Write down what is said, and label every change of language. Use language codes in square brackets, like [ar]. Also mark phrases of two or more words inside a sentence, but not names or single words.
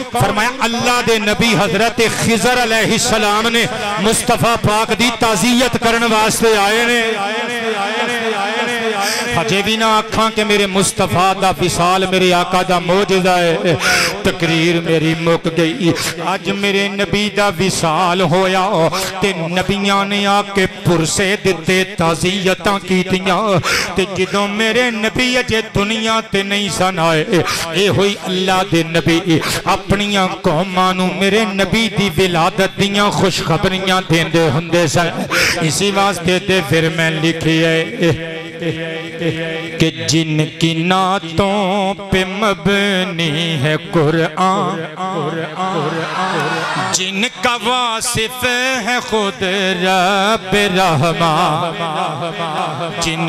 [pa] فرمایا اللہ دے نبی حضرت خضر علیہ السلام نے مصطفیٰ پاک دی تعزیت کرن واسطے آئے نے. ہجے بھی نہ آکھاں کہ میرے مصطفیٰ دا وصال میرے آقا دا معجزہ ہے. تقریر میری مک گئی. آج میرے نبی دا وصال ہویا تے نبیاں نے آ کے پرسے دیتے تعزیتاں کیتیاں, تے جدوں میرے نبی اجے دنیا تے نہیں سن آئے, اے ہوئی اللہ دے نبی اپنیاں قوماں نو میرے نبی دی ولادت دیاں خوشخبریاں دیندے ہوندے سن. اسی واسطے تے پھر میں لکھی ہے کہ [ur] جن کی نعتوں پہ مبنی ہے قرآن، جن کا واصف ہے خود رب رحمان، جن